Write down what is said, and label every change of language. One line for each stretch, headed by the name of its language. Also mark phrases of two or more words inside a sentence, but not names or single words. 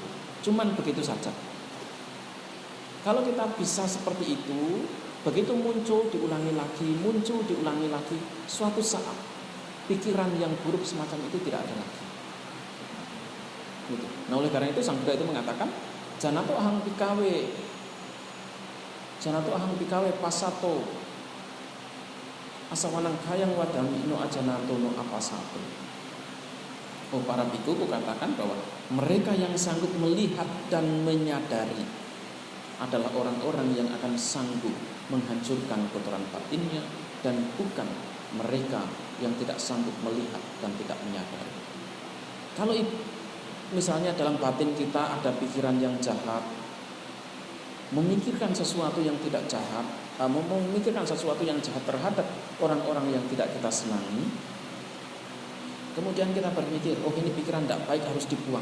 Indonesian: Cuman begitu saja. Kalau kita bisa seperti itu, begitu muncul diulangi lagi, suatu saat pikiran yang buruk semacam itu tidak ada lagi. Gitu. Nah, oleh karena itu Sang Buddha itu mengatakan,
Pali: janato ahang pikawe pasato asawanang kayang wadami no ajanato no apasato.
Indonesian: Oh, para biku katakan bahwa mereka yang sanggup melihat dan menyadari adalah orang-orang yang akan sanggup menghancurkan kotoran batinnya, dan bukan mereka yang tidak sanggup melihat dan tidak menyadari. Kalau misalnya dalam batin kita ada pikiran yang jahat, memikirkan sesuatu yang tidak jahat, memikirkan sesuatu yang jahat terhadap orang-orang yang tidak kita senangi, kemudian kita berpikir, oh ini pikiran tidak baik, harus dibuang.